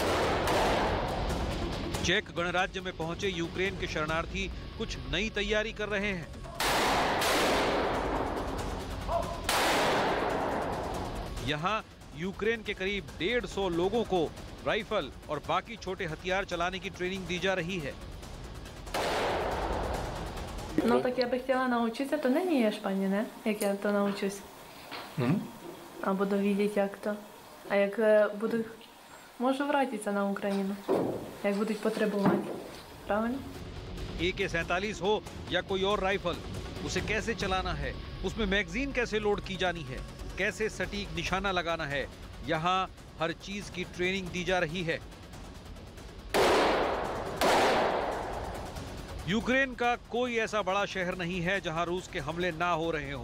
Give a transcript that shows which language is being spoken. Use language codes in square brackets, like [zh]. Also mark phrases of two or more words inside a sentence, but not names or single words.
[hi] चेक गणराज्य में पहुंचे यूक्रेन के शरणार्थी कुछ नई तैयारी कर रहे हैं। यहां यूक्रेन के करीब 150 लोगों को राइफल और बाकी छोटे हथियार चलाने की ट्रेनिंग दी जा रही है। [uk] Ну так я би хотіла навчитися, то нині є ж пані, не? Як я то навчусь. А буду видіти, як то. А як буду, можу вратитися на Україну, як будуть потребувати. Правильно? [hi] AK-47 हो या कोई और राइफल, उसे कैसे चलाना है, उसमें मैगजीन कैसे लोड की जानी है, कैसे सटीक निशाना लगाना है, यहाँ हर चीज की ट्रेनिंग दी जा रही है। यूक्रेन का कोई ऐसा बड़ा शहर नहीं है जहां रूस के हमले ना हो रहे हों।